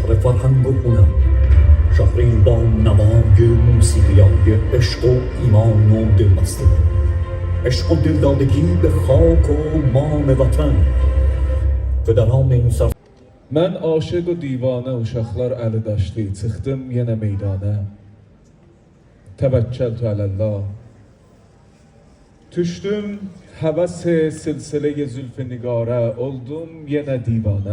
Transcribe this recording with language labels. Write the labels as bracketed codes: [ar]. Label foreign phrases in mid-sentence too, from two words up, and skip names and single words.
[fa] فرهنگ و هنر، شهری با نمای موسیقیای عشق و ایمان و دلبستگی، عشق و دلدادگی به خاک و مان وطن. پدران این سر [az] Mən aşiq و divanə uşaqlar əli daşdı, çıxdım yenə meydana. [ar] توکلت على الله. [az] Düşdüm həvəs-i silsilə-i zülf-i nigarə, oldum yenə divanə.